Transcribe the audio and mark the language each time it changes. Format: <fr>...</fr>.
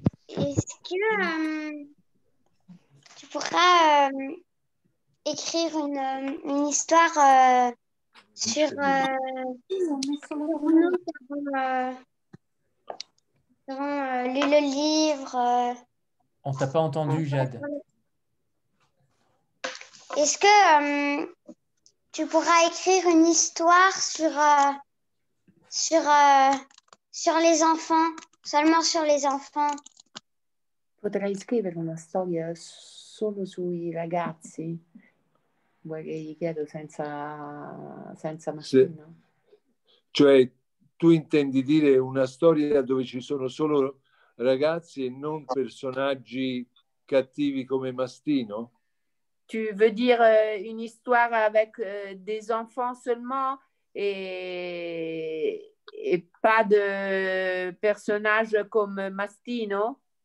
<fr>Est-ce que tu pourras écrire une histoire sur lu le livre? On t'a pas entendu, Jade. Est-ce que tu pourras écrire une histoire sur les enfants, seulement sur les enfants?</fr> <it>Potrai scrivere una storia solo sui ragazzi? Vuoi che gli chiedo senza Mastino? Cioè, tu intendi dire una storia dove ci sono solo ragazzi e non personaggi cattivi come Mastino?</it> <fr>Tu veux dire une histoire avec des enfants seulement et pas de personnages comme Mastino?</fr>